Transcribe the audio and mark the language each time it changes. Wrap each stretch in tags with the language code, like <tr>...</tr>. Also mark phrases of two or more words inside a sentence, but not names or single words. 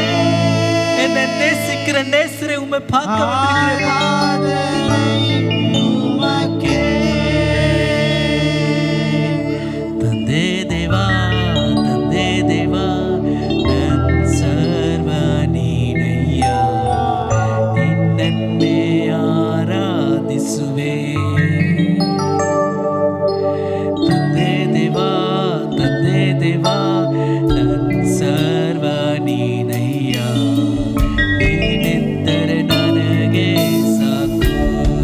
<ta>என்னை நேசிக்கிற நேசரை உம்மை பார்க்க வந்திருக்கிறேன்ப்பா.</ta> <kn>ತಂದೆ ದೇವಾ, ತಂದೆ ದೇವಾ, ನನ್ ಸರ್ವ ನೀನಯ್ಯ, ನಿನ್ನನ್ನೇ ಆರಾಧಿಸುವೆ. ತಂದೆ ದೇವಾ, ತಂದೆ ದೇವಾ, ನನ್ ಸರ್ವ ನೀನಯ್ಯ, ನೀನೆಂದರೆ ನನಗೆ ಸಾಕು.</kn>